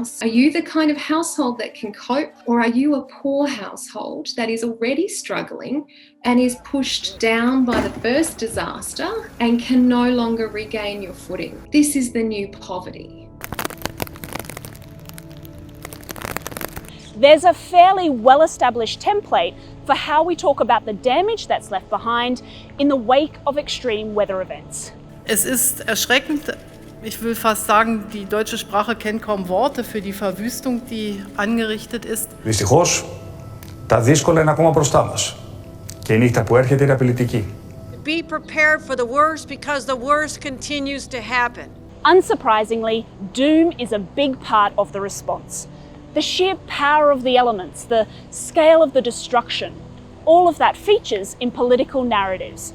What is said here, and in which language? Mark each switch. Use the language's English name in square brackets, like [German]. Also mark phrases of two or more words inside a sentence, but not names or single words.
[English] Are you the kind of household that can cope, or are you a poor household that is already struggling and is pushed down by the first disaster and can no longer regain your footing? This is the new poverty. There's a fairly well-established template for how we talk about the damage that's left behind in the wake of extreme weather events. [German] Es ist erschreckend. Ich will fast sagen, die deutsche Sprache kennt kaum Worte für die Verwüstung, die angerichtet ist. [Greek] Δυστυχώς, τα δύσκολα είναι ακόμα μπροστά μας. Και η νύχτα που έρχεται είναι απειλητική. [English] Be prepared for the worst because the worst continues to happen. Unsurprisingly, doom is a big part of the response. The sheer power of the elements, the scale of the destruction, all of that features in political narratives.